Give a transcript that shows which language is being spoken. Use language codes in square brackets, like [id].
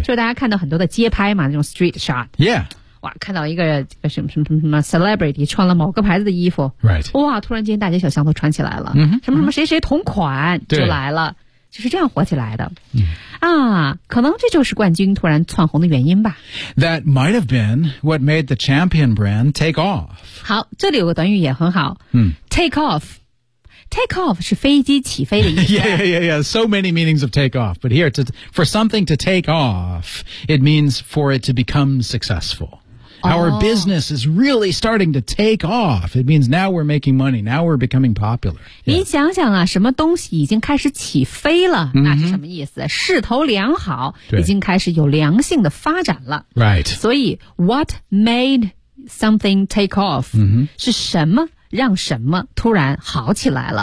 [zh] 就是大家看到很多的街拍嘛那种 street shot [en] yeah [zh] 哇看到一个什么什么什么什么 celebrity 穿了某个牌子的衣服、 [en] right. [zh] 哇突然间大街小巷都穿起来了、 mm-hmm. 什么什么谁谁同款就来了就是这样火起来的、 mm. 啊可能这就是冠军突然窜红的原因吧 [en] That might have been what made the champion brand take off [zh] 好这里有个短语也很好、 mm. take offTake off 是飞机起飞的意思。 [en] yeah, yeah, yeah. So many meanings of take off. But here, for something to take off, it means for it to become successful.、 Oh. Our business is really starting to take off. It means now we're making money. Now we're becoming popular.、 Yeah. [zh] 你想想啊，什么东西已经开始起飞了、 mm-hmm. 那是什么意思？势头良好，已经开始有良性的发展了。 [en] Right. 所以 what made something take off、 mm-hmm. [zh] 是什么让什么突然好起来了、